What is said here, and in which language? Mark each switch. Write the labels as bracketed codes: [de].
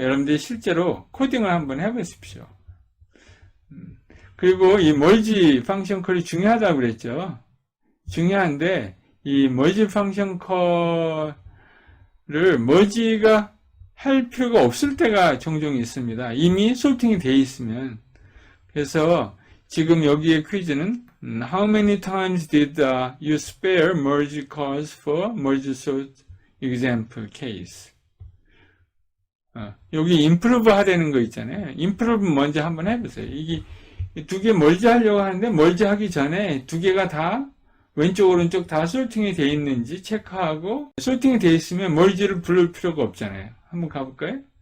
[ko] 여러분들이 실제로 코딩을 한번 해보십시오. 그리고 이 멀지 펑션 콜이 중요하다고 그랬죠. 중요한데 이 멀지 펑션 콜을 멀지가 할 필요가 없을 때가 종종 있습니다. 이미 소팅이 되어 있으면. 그래서 지금 여기에 퀴즈는 [en] How many times did you spare merge calls for merge sort example case? [ko] 여기 improve 하라는 거 있잖아요. improve 먼저 한번 해보세요. 이게 두 개 멀지 하려고 하는데 멀지 하기 전에 두 개가 다 왼쪽 오른쪽 다 솔팅이 되어 있는지 체크하고 솔팅이 되어 있으면 멀지를 부를 필요가 없잖아요. 한번 가볼까요?